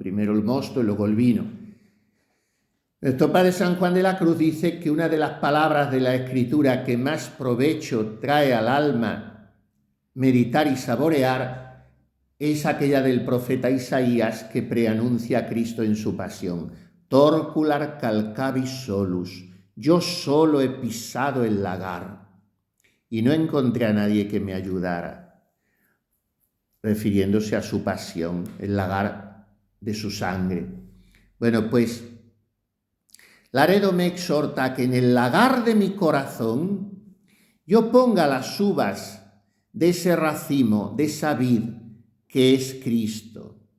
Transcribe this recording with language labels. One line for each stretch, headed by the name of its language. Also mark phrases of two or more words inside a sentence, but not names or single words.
Spanish: Primero el mosto y luego el vino. El Padre San Juan de la Cruz dice que una de las palabras de la Escritura que más provecho trae al alma meditar y saborear es aquella del profeta Isaías que preanuncia a Cristo en su pasión.
Latin: Torcular calcavis solus.
Spanish: Yo solo he pisado el lagar y no encontré a nadie que me ayudara, refiriéndose a su pasión, el lagar de su sangre. Bueno, pues Laredo me exhorta a que en el lagar de mi corazón yo ponga las uvas de ese racimo, de esa vid que es Cristo.